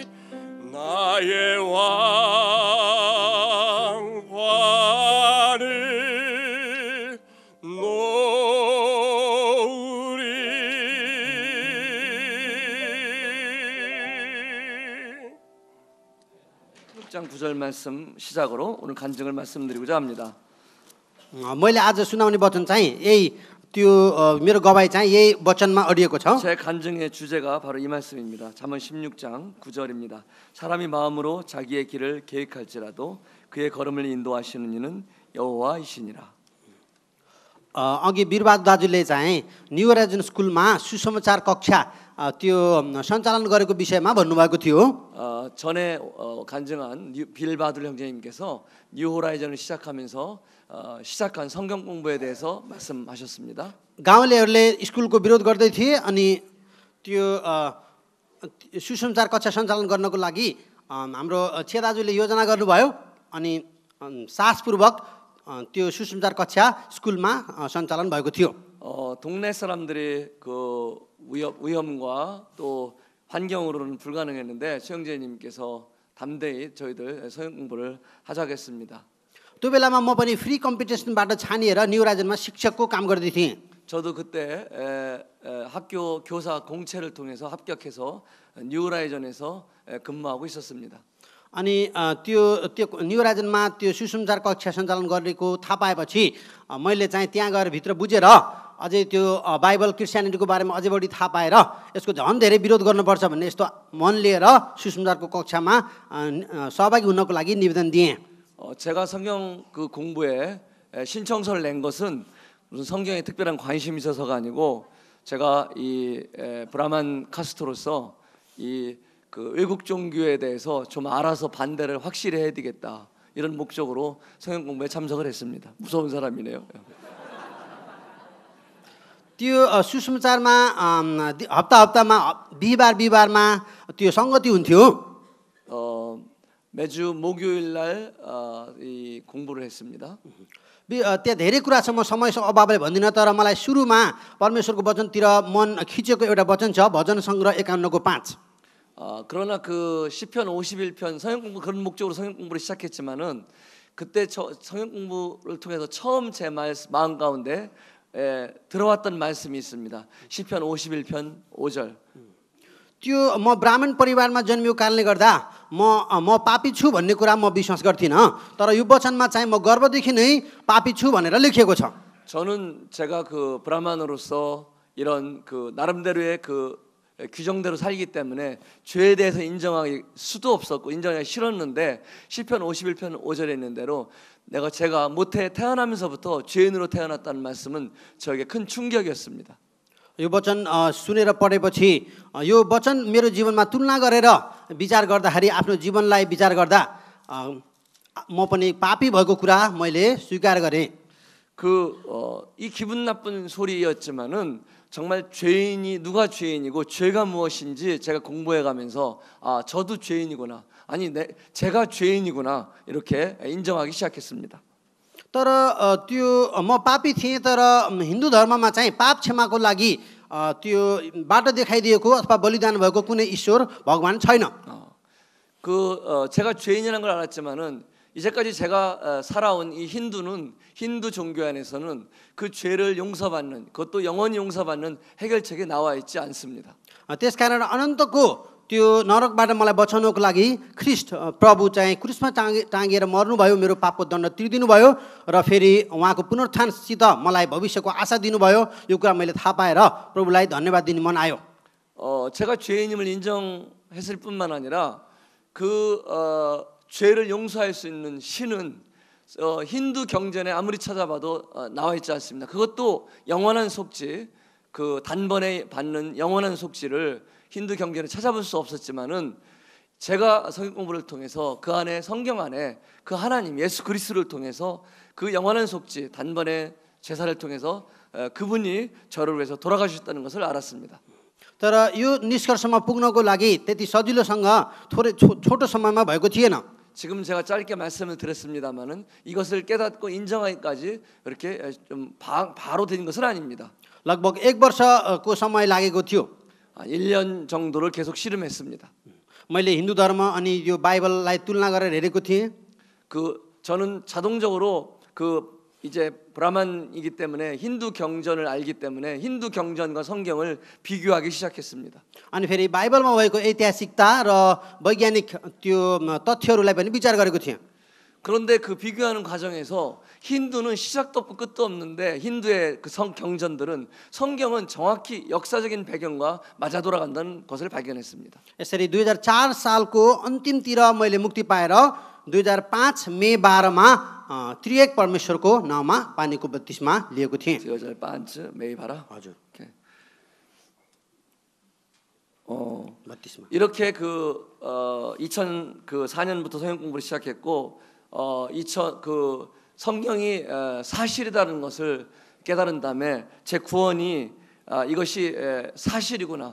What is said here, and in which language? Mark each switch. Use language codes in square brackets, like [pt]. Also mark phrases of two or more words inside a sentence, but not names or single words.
[ko] 나의 왕관을 놓으리. 장 9절 말씀 시작으로 오늘 간증을 말씀드리고자 합니다. [ne] मैले आज सुनाउने वचन चाहिँ यही त्यो मेरो गवाई चाहिँ यही वचनमा अडिएको छ। [ko] 제 간증의 주제가 바로 이 말씀입니다. 잠언 16장 9절입니다. 사람이 마음으로 자기의 길을 계획할지라도 그의 걸음을 인도하시는 이는 여호와이시니라. [ne] अघि वीरबहादुर दाजुले चाहिँ न्यू होराइजन स्कुलमा सुसमाचार कक्षा त्यो सञ्चालन गरेको विषयमा भन्नुभएको थियो। [ko] 전에 간증한 빌바둘 형제님께서 뉴 호라이즌을 시작하면서 시작한 성경 공부에 대해서 말씀하셨습니다. [ne] गाउँलेहरूले स्कुलको विरोध गर्दै थिए अनि त्यो सुसमाचार कक्षा सञ्चालन गर्नको लागि हाम्रो छे दाजुले योजना गर्नुभयो अनि साहसपूर्वक त्यो सुसमाचार कक्षा स्कुलमा सञ्चालन भएको थियो। [ko] 동네 사람들이 그 위험과 또 환경으로는 불가능했는데 최영재님께서 담대히 저희들 성경 공부를 하자겠습니다. [ne] त्यो बेलामा म पनि [en] free competitionबाट [ne] छानिएर न्यू होराइजनमा शिक्षकको काम गर्दै थिएँ। [ko] 저도 그때 학교 교사 공채를 통해서 합격해서 뉴 호라이즌에서 근무하고 있었습니다. [ne] अनि त्यो न्यू होराइजनमा त्यो सुसमाचार कक्षा सञ्चालन गरेको थाहा पाएपछि मैले चाहिँ त्यहाँ गएर भित्र बुझेर अझै त्यो [en] Bible Christianityको [ne] बारेमा अझै बढी थाहा पाएर यसको झन् धेरै विरोध गर्नुपर्छ भन्ने यस्तो मन लिएर सुसमाचारको कक्षामा सहभागी हुनको लागि निवेदन दिएँ। [ko] 제가 성경 그 공부에 신청서를 낸 것은 무슨 성경에 특별한 관심이 있어서가 아니고 제가 이 브라만 카스토로서 이 그 외국 종교에 대해서 좀 알아서 반대를 확실히 해야 되겠다 이런 목적으로 성경 공부에 참석을 했습니다. 무서운 사람이네요. [ne] त्यो सुसमाचारमा हप्तामा बिहिबारमा त्यो सङ्गति हुन्थ्यो। [ko] 매주 목요일 날 이 공부를 했습니다. [ne] त्यहाँ धेरै कुरा छ, म समय अभावले भन्दिनँ, तर मलाई सुरुमा परमेश्वरको वचनतिर मन खिचेको एउटा वचन छ, भजन सङ्ग्रह 51को 5। [ko] 그러나 그 시편 51편 성경 공부 그런 목적으로 성경 공부를 시작했지만은 그때 성경 공부를 통해서 처음 제 마음 가운데 들어왔던 말씀이 있습니다. 시편 51편 5절. [ne] त्यो म ब्राह्मण परिवारमा जन्मिएको कारणले गर्दा म पापी छु भन्ने कुरा म विश्वास गर्थिनँ, तर यो वचनमा चाहिँ म गर्भदेखि नै पापी छु भनेर लेखिएको छ। [ko] 저는 제가 그 브라만으로서 이런 그 나름대로의 그 규정대로 살기 때문에 죄에 대해서 인정하기 수도 없었고 인정하기 싫었는데 시편 51편 5절에 있는 대로 제가 모태 태어나면서부터 죄인으로 태어났다는 말씀은 저에게 큰 충격이었습니다. [ne] यो वचन सुनेर पढेपछि यो वचन मेरो जीवनमा तुलना गरेर विचार गर्दाखेरि आफ्नो जीवनलाई विचार गर्दा म पनि पापी भएको कुरा मैले स्वीकार गरेँ। [ko] 이 기분 나쁜 소리였지만은 정말 죄인이 누가 죄인이고 죄가 무엇인지 제가 공부해 가면서 아 저도 죄인이구나, 아니 제가 죄인이구나 이렇게 인정하기 시작했습니다. [ne] तर त्यो म पापी थिएँ, तर हिन्दू धर्ममा चाहिँ पाप क्षमाको लागि त्यो बाटो देखाइदिएको अथवा बलिदान भएको कुनै ईश्वर भगवान छैन। [ko] 제가 죄인이라는 걸 알았지만은 이제까지 제가 살아온 이 힌두 종교 안에서는 그 죄를 용서받는, 그것도 영원히 용서받는 해결책이 나와 있지 않습니다. [ne] त्यसकारण अनन्तको त्यो नरकबाट मलाई बचाउनको लागि ख्रीष्ट प्रभु चाहिँ क्रुसमा टाँगिएर मर्नुभयो, मेरो पापको दण्ड तिर्दिनु भयो र फेरि उहाँको पुनरुत्थानसित मलाई भविष्यको आशा दिनुभयो। यो कुरा मैले थाहा पाएर प्रभुलाई धन्यवाद दिने मन आयो। [ko] 제가 죄인임을 인정했을 뿐만 아니라 그 죄를 용서할 수 있는 신은 힌두 경전에 아무리 찾아봐도 나와 있지 않습니다. 그것도 영원한 속죄, 그 단번에 받는 영원한 속죄를 힌두 경전에 찾아볼 수 없었지만은 제가 성경 공부를 통해서 그 안에 성경 안에 그 하나님 예수 그리스도를 통해서 그 영원한 속죄 단번에 제사를 통해서 그분이 저를 위해서 돌아가셨다는 것을 알았습니다. [ne] तर यो निष्कर्षमा पुग्नको लागि त्यति सजिलोसँग थोरै छोटो समयमा भएको थिएन। [ko] 지금 제가 짧게 말씀을 드렸습니다만은 이것을 깨닫고 인정하기까지 이렇게 좀 바로 된 것은 아닙니다. [ne] लगभग 1 वर्षको समय लागेको थियो। [ko] 1년 정도를 계속 씨름했습니다. [ne] मैले हिन्दू धर्म अनि यो बाइबललाई तुलना गरेर हेरेको थिएँ। [ko] 저는 자동적으로 이제 브라만이기 때문에 힌두 경전을 알기 때문에 힌두 경전과 성경을 비교하기 시작했습니다. [ne] अनि फेरि बाइबलमा भएको ऐतिहासिकता र वैज्ञानिक त्यो तथ्यहरूलाई पनि विचार गरेको थिएँ। [ko] 그런데 그 비교하는 과정에서 힌두는 시작도 없고 끝도 없는데 힌두의 그 경전들은 성경은 정확히 역사적인 배경과 맞아 돌아간다는 것을 발견했습니다. [ne] यसरी 2004 सालको अन्तिमतिर मैले मुक्ति पाएर 2005 मे 12मा त्रिएक परमेश्वरको नाउँमा पानीको बत्तिस्मा लिएको थिएँ। 这个是반츠 메이바라. हजुर [ko] 이렇게. [ne] बत्तिस्मा। [ko] 이렇게 2004년부터 성경 공부를 시작했고 2000 성경이 사실이라는 것을 깨달은 다음에 제 구원이 이것이 사실이구나.